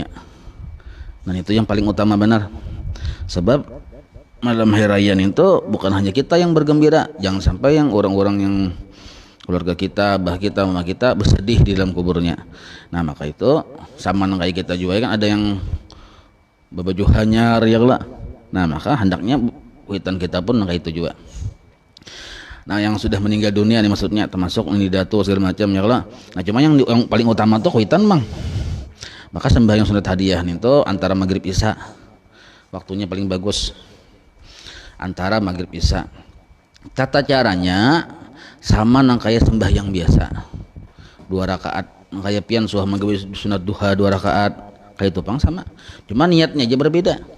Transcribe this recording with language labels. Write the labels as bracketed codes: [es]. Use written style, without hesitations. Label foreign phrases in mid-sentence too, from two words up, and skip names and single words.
[id] Dan itu yang paling utama benar, sebab malam hari raya itu bukan hanya kita yang bergembira, jangan sampai yang orang-orang yang keluarga kita, abah kita, mama kita bersedih di dalam kuburnya. [bjn] Nah maka itu sama kayak kita juga kan ada yang berbaju hanyar ya lah. Nah maka hendaknya witan kita pun kayak itu juga. Nah yang sudah meninggal dunia nih maksudnya, termasuk ini datu segala macam ya lah. Nah cuma yang paling utama tuh witan bang. Maka sembahyang sunat hadiah nih tuh antara maghrib isya, waktunya paling bagus antara maghrib isya. Tata caranya sama nang kayak sembahyang biasa, 2 rakaat, kayak pian suah maghrib sunat duha 2 rakaat kayak itu pang sama, cuma niatnya aja berbeda.